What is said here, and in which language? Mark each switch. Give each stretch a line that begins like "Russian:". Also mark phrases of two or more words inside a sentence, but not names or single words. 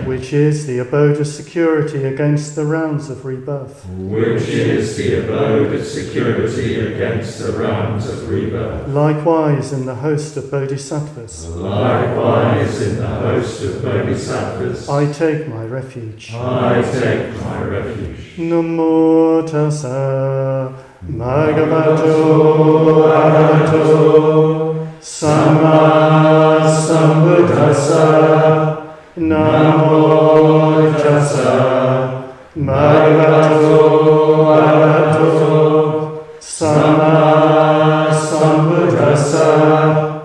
English: which is the abode of security against the rounds of rebirth. which is the abode of security against the rounds of rebirth. Likewise in the host of bodhisattvas, Likewise in the host of bodhisattvas, I take my refuge. I take my refuge.
Pali: Namo tassa bhagavato arahato samma sambuddhassa. Namo tassa bhagavato arahato samma sambuddhassa.